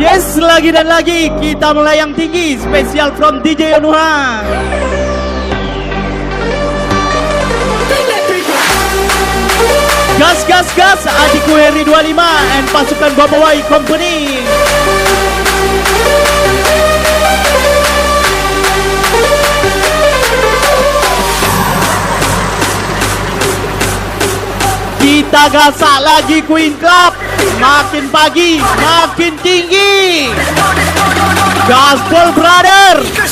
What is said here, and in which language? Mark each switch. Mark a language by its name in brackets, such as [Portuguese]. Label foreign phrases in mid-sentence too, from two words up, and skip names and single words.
[Indonesian] Gas lagi dan lagi, kita melayang tinggi, spesial from DJ Yonua. Gas, gas, gas, adikku Heri 25 and pasukan Bobawai Company. Kita gasak lagi Queen Club. Makin pagi, makin tinggi. Gaspol brother.